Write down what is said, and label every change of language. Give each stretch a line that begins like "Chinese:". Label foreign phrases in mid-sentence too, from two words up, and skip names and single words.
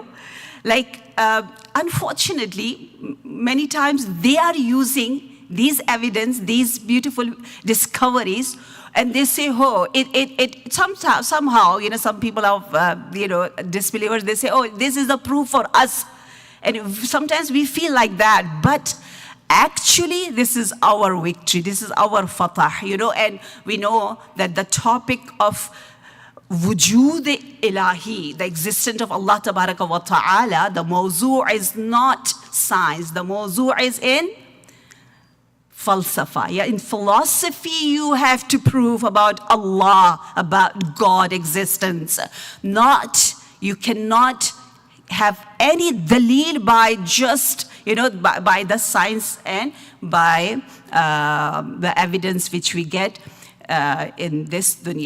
English: Like, unfortunately, many times they are using these evidence, these beautiful discoveries, and they say, oh, it somehow, you know, some people of, you know, disbelievers, they say, oh, this is the proof for us. And sometimes we feel like that, but actually, this is our victory, this is our fatah, you know, and we know that the topic of
Arabic: وجود إلهي,
English: the existence of
Arabic: الله تبارك وتعالى,
English: the mawzu' is not science, the mawzu' is in falsafa. Yeah, in philosophy, you have to prove about Allah, about God existence. Not, you cannot have any dalil by just, you know, by the science and by the evidence which we get in this dunya.